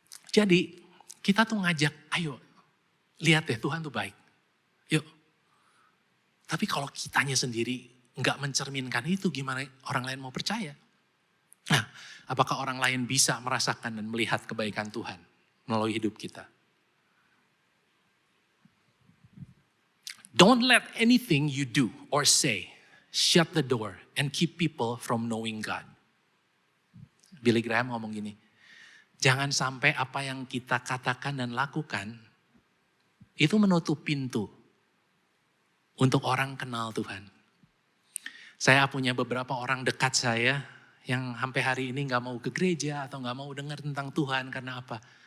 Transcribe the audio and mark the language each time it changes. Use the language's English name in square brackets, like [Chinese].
[Indonesian] Jadi kita tuh ngajak, ayo lihat deh Tuhan tuh baik. Yuk. Tapi kalau kitanya sendiri nggak mencerminkan itu, gimana orang lain mau percaya? Nah, apakah orang lain bisa merasakan dan melihat kebaikan Tuhan melalui hidup kita? [English] Don't let anything you do or say shut the door and keep people from knowing God. [Indonesian] Billy Graham ngomong gini, jangan sampai apa yang kita katakan dan lakukan itu menutup pintu untuk orang kenal Tuhan. Saya punya beberapa orang dekat saya yang sampai hari ini gak mau ke gereja atau gak mau dengar tentang Tuhan. Karena apa?